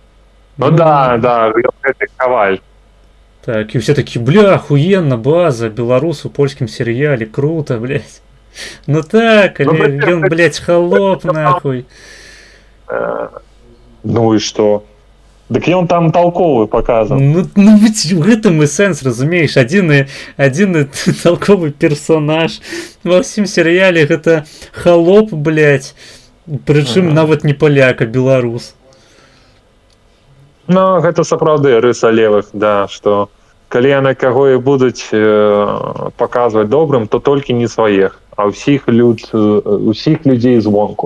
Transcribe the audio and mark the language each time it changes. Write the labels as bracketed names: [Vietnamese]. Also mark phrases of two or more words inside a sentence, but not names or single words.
[Belarusian] Ну да, гэта Каваль. Так, і все такі, бля, ахуенна, база, беларус у польскім серыяле, круто, блядь. Ну так, але ён, блядь, холоп, нахуй. Ну і што? Дык ён там толковы показан. Ну ведь в гэтым і сэнс, разумееш, адзіны толковы персонаж ва ўсім серыяле гэта холоп, блядь, прычым нават не паляк, а беларус. Ну, гэта сапраўды рыса левых, да, што калі яны каго і будуць паказваць добрым, то толькі не сваіх, а ўсіх людзей звонку.